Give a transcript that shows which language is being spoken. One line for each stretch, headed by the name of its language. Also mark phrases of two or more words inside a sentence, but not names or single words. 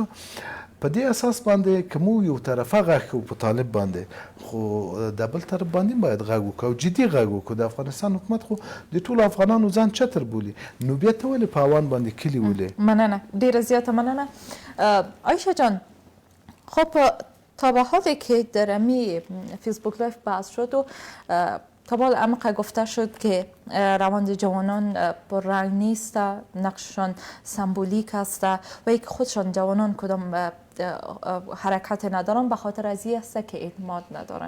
Pashto: په دې اساس باندې که موږ یو طرفه غږ کوو په طالب باندې، خو د بل طرف باندې باید غږ وکړو او جدي غږ وکړو. د افغانستان حکومت خو د ټولو افغانانو ځان چتر بولي، نو بیا ته ولې په اوان باندې کلي ولې؟ مننه، ډیره زیاته مننه.
Persian: عایشه جان، خب تا به حالی که در امی فیسبوک لایف بحث شد و تا به حال عمق گفته شد که روند جوانان پررنگ نیست، نقششان سمبولیک است و یک خودشان جوانان کدام حرکت ندارن به خاطر از این است که اعتماد ندارن.